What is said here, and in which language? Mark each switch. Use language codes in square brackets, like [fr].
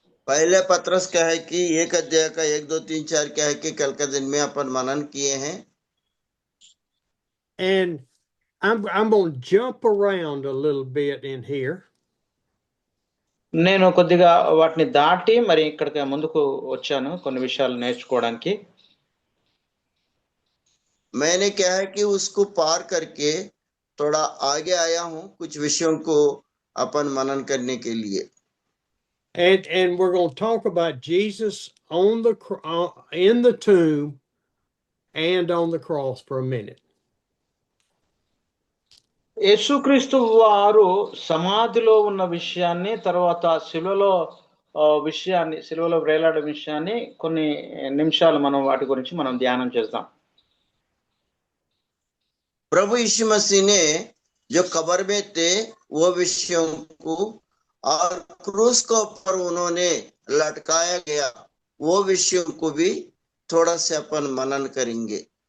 [hi] पहले पत्रस क्या है कि 1 अध्याय का 1, 2, 3, 4 क्या है कि कल के दिन में अपन मनन किए हैं। [en] And I'm going to jump around a little bit in here. [te] నేను కొద్దిగా వాటిని దాటి మరి ఇక్కడికి ముందుకు వచ్చాను కొన్ని విషయాలు నేర్చుకోవడానికి. [hi] मैंने क्या है कि उसको पार करके थोड़ा आगे आया हूँ कुछ विषयों को अपन मनन करने के लिए। [en] And we're going to talk about Jesus on the in the tomb and on the cross for a minute. [te] యేసుక్రీస్తు వారు సమాధిలో ఉన్న విషయాన్ని, తర్వాత సిలువలో వేలాడే విషయాన్ని కొన్ని నిమిషాలు మనం వాటి గురించి మనం ధ్యానం చేద్దాం. [hi] प्रभु यीशु मसीह ने जो कब्र में थे वो विषयों को और क्रूस को पर उन्होंने लटकाया गया वो विषयों को भी थोड़ा से अपन मनन करेंगे।